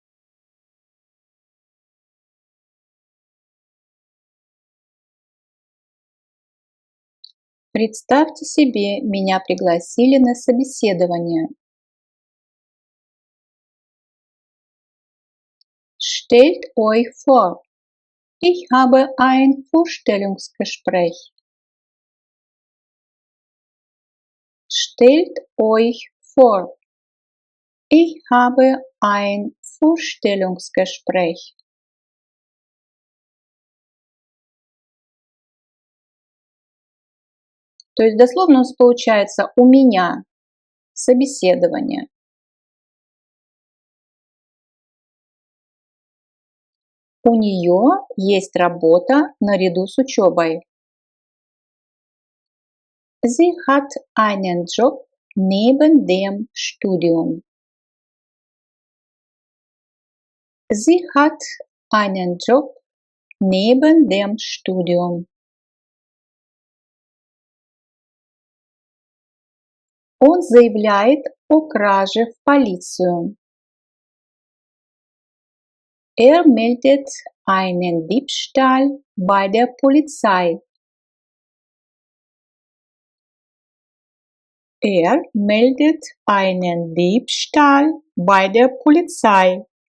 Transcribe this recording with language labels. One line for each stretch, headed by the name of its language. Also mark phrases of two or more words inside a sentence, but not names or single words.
Russian: Представьте себе, меня пригласили на собеседование.
German: Stellt euch vor, ich habe ein Vorstellungsgespräch. Stellt euch vor, ich habe ein Vorstellungsgespräch.
Russian: То есть дословно у нас получается «у меня собеседование». У нее есть работа наряду с учебой.
German: Sie hat einen Job neben dem Studium. Sie hat einen Job neben dem Studium.
Russian: Он заявляет о краже в полицию.
German: Meldet einen Diebstahl bei der Polizei. Meldet einen Diebstahl bei der Polizei.